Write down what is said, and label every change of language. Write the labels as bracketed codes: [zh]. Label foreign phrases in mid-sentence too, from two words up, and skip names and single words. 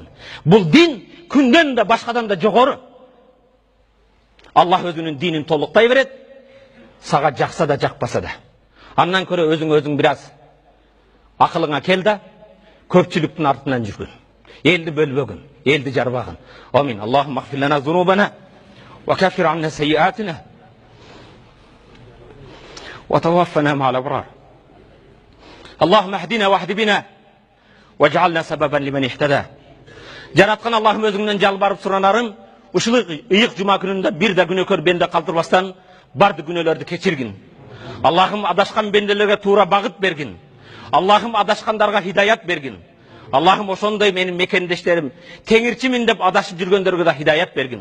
[ky] Бул дин күндөн да башкадан да жогору. Аллах өзүнүн динин толуктай берет, сага жакса да жакпаса да. Андан көрө өзүң бир аз акылыңа кел да, көпчүлүктүн артынан жүргүн. Элди бөлбөгүн, элди жарбагын. [ar] Амин. اللهم اغفر لنا ذنوبنا وكفر عنا سيئاتنا وتوفنا مع الأبرار. اللهم اهدنا واهد بنا واجعلنا سببا لمن اهتدى. [ky] Жараткан Аллахым өзүңдөн жалбарып суранарым, ушул ыйык жума күнүндө бир да күнөөкөр бенде калтырбастан барды күнөөлөрдү кечиргин. Аллахым адашкан бенделерге туура багыт бергин. Аллахым адашкандарга хидаят бергин. Аллахым ошондой менин мекендештерим теңирчимин деп адашып жүргөндөргө да хидаят бергин.